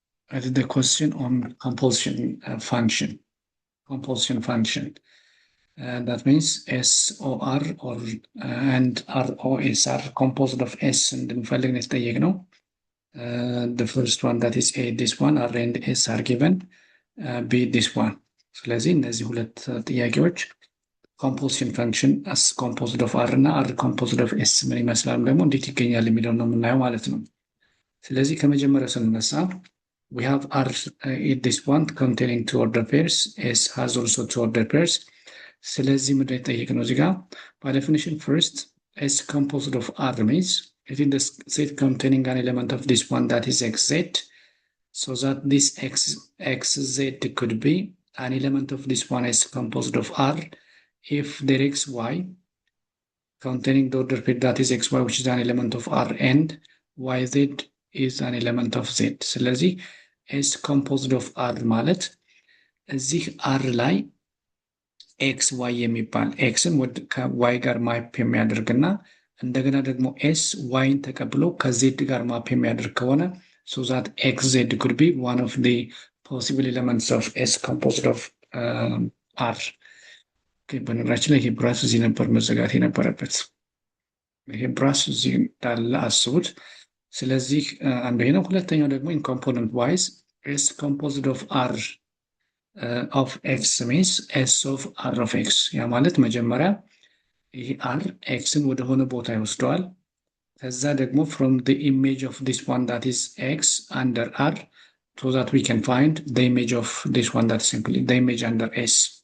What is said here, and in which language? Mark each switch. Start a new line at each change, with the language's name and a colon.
English: I did the question on compulsion function. Compulsion function. That means SOR or and ROS are composed of S
Amharic: እንድንፈልግ ነው የተጠየቅነው።
English: The first one that is A, this one, R and S are given, B, this one.
Amharic: ስለዚህ እነዚህ ሁለት ጥያቄዎች ኮምፖዚሽን ፈንክሽን አስ ኮምፖዝድ ኦፍ አር እና አር ኮምፖዝድ ኦፍ ኤስ ምን ይመስላል ደግሞ እንዴት ይገኛል የሚለው ነው የምናየው ማለት ነው። ስለዚህ ከመጀመሪያው ስንነሳ
English: we have R in this one containing two order pairs, S has also two order pairs.
Amharic: ስለዚህ ምንድን የጠየቅነው እዚህ ጋር
English: by definition first S composed of R means if in the set containing an element of this one that is xz, so that this xz could be an element of this one is composed of R if there is y containing the order pair that is xy which is an element of R and yz is an element of z.
Amharic: ስለዚህ S composed of R ማለት እዚህ R ላይ ኤክስ ዋይ የሚባል ኤክስን ከዋይ ጋር ማፕ የሚያደርግና እንደገና ደግሞ ኤስ ዋይን ተቀብሎ ከዜድ ጋር ማፕ የሚያደርግ ከሆነ
English: so that xz could be one of the possible elements of S composed of R.
Amharic: በነገራችን ላይ ይሄ ብራስ እዚህ ነበር መዘጋት የነበረበት። ይሄ ብራስ እዚህ እንዳለ አስቡት። ስለዚህ አንዱ ይሄ ነው። ሁለተኛው ደግሞ
English: in component wise S composed of R of x
Amharic: means S of R of x ያ ማለት መጀመሪያ ይሄ R xን ወደ ሆነ ቦታ ይወስደዋል። ከዛ ደግሞ
English: from the image of this one that is x under R so that we can find the image of this one that is simply the image under S.